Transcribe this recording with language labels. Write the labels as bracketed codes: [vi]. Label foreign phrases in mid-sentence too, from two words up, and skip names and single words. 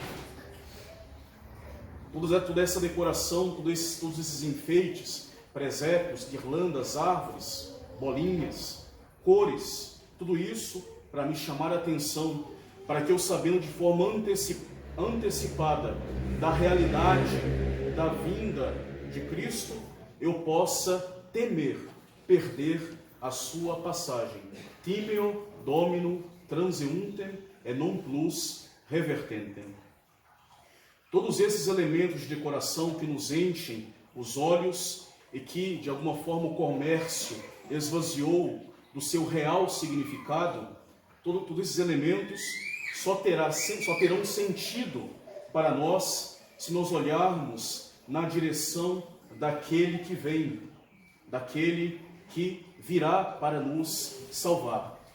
[pt] Toda essa decoração, todos esses enfeites, presépios, guirlandas, árvores, bolinhas, cores, tudo isso para me chamar a atenção, para que eu, sabendo de forma antecipada da realidade da vinda de Cristo, eu possa temer perder a sua passagem. [la] Timeo Domino transeuntem et non plus revertentem. [pt] Todos esses elementos de decoração que nos enchem os olhos e que, de alguma forma, o comércio esvaziou do seu real significado, todos esses elementos só terão sentido para nós se nós olharmos na direção daquele que vem, daquele que virá para nos salvar.